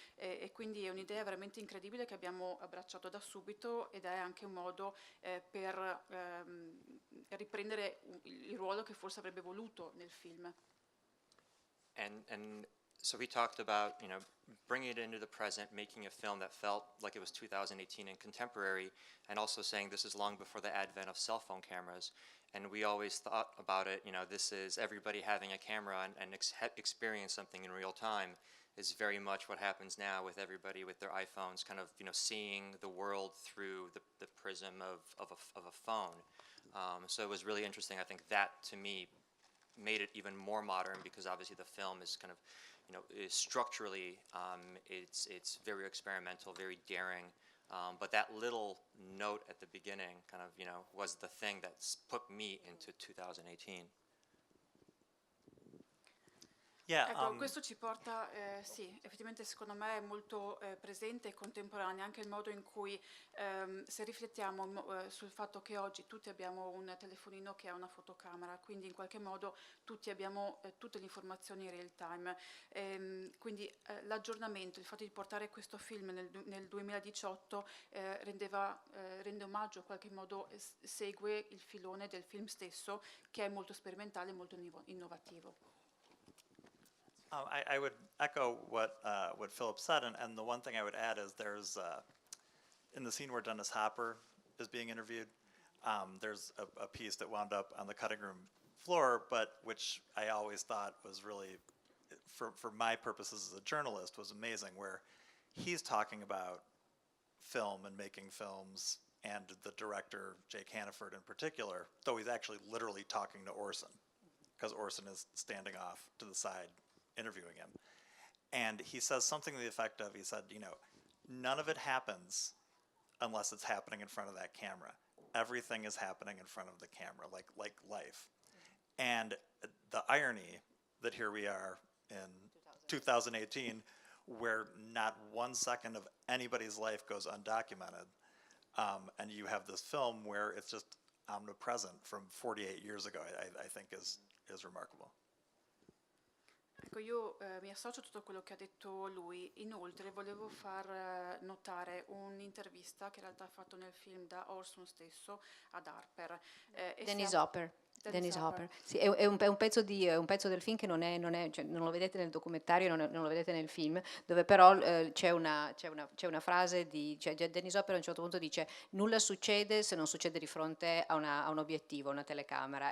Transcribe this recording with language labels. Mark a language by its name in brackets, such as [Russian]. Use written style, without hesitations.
[Italian] E quindi è un'idea veramente incredibile che abbiamo abbracciato da subito, ed è anche un modo per riprendere il ruolo che forse avrebbe voluto nel film. [English] And so we talked about, you know, bringing it into the present, making a film that felt like it was 2018 and contemporary, and also saying this is long before the advent of cell phone cameras. And we always thought about it, you know, this is everybody having a camera and experience something in real time is very much what happens now with everybody with their iPhones, kind of, you know, seeing the world through the prism of a phone. So it was really interesting. I think that, to me, made it even more modern, because obviously the film is kind of, you know, is structurally, it's very experimental, very daring, but that little note at the beginning kind of, you know, was the thing that put me into 2018. Yeah. [Italian] Ecco, questo ci porta, sì, effettivamente secondo me è molto presente e contemporaneo anche il modo in cui, se riflettiamo sul fatto che oggi tutti abbiamo un telefonino che ha una fotocamera, quindi in qualche modo tutti abbiamo tutte le informazioni in real time. Quindi l'aggiornamento, il fatto di portare questo film nel 2018 rende omaggio, in qualche modo segue il filone del film stesso, che è molto sperimentale e molto innovativo. [English] I would echo what Philip said, and the one thing I would add is there's in the scene where Dennis Hopper is being interviewed, there's a piece that wound up on the cutting room floor, but which I always thought was really, for my purposes as a journalist, was amazing, where he's talking about film and making films, and the director, Jake Hannaford in particular, though he's actually literally talking to Orson, because Orson is standing off to the side interviewing him. And he says something to the effect of, he said, you know, none of it happens unless it's happening in front of that camera. Everything is happening in front of the camera, like life. And the irony that here we are in 2018, where not 1 second of anybody's life goes undocumented, and you have this film where it's just omnipresent from 48 years ago, I think is remarkable. [Italian] Ecco, io mi associo a tutto quello che ha detto lui. Inoltre volevo far notare un'intervista che in realtà ha fatto nel film da Orson stesso ad Harper. Dennis Hopper. Dennis Hopper. Sì, è un pezzo un pezzo del film che cioè, non lo vedete nel documentario, non lo vedete nel film, dove però c'è una frase cioè Dennis Hopper a un certo punto dice: nulla succede se non succede di fronte a un obiettivo, una telecamera.